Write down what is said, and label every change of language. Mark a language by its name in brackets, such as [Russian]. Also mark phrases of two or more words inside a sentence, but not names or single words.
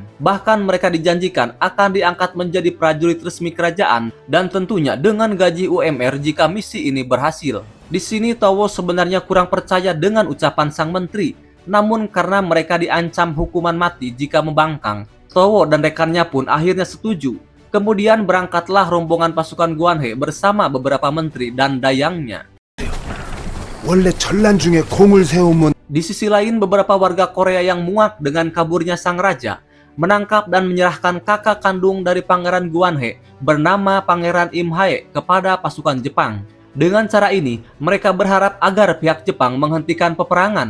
[Indonesian] Bahkan mereka dijanjikan akan diangkat menjadi prajurit resmi kerajaan dan tentunya dengan gaji UMR jika misi ini berhasil. Di sini Towo sebenarnya kurang percaya dengan ucapan sang menteri, namun karena mereka diancam hukuman mati jika membangkang, Towo dan rekannya pun akhirnya setuju. Kemudian berangkatlah rombongan pasukan Guanhe bersama beberapa menteri dan dayangnya. [Korean] 원래 전란 중에 공을 세우면 [Indonesian] Di sisi lain, beberapa warga Korea yang muak dengan kaburnya sang raja menangkap dan menyerahkan kakak kandung dari Pangeran Guanhe bernama Pangeran Im Hae kepada pasukan Jepang. Dengan cara ini, mereka berharap agar pihak Jepang menghentikan peperangan.